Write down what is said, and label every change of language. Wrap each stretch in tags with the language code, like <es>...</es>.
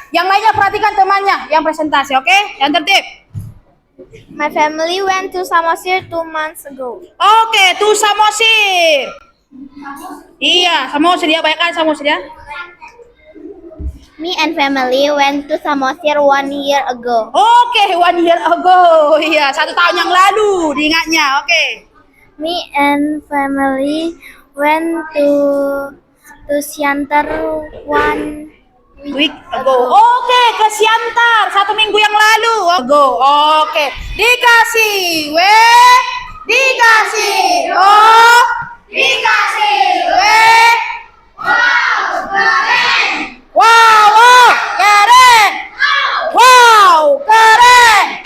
<id>Yang lainnya perhatikan temannya yang presentasi, oke? Yang tertib.</id> <en>My family went to Samosir 2 months ago.</en> <id>Oke, to Samosir. Iya, Samosir ya, bayangkan Samosir ya.</id> <en>Me and family went to Samosir 1 year ago. Oke, 1 year ago.</en> <id>Iya, 1 tahun yang lalu diingatnya. Oke.</id> <en>Me and family went to Siantar 1 Week ago.</en> <id>Oke, ke Siantar 1 minggu yang lalu. Ago. Oke. Dikasih W, Dikasih. Oh. Dikasih. Wow, wow, keren. Wow, keren.</id>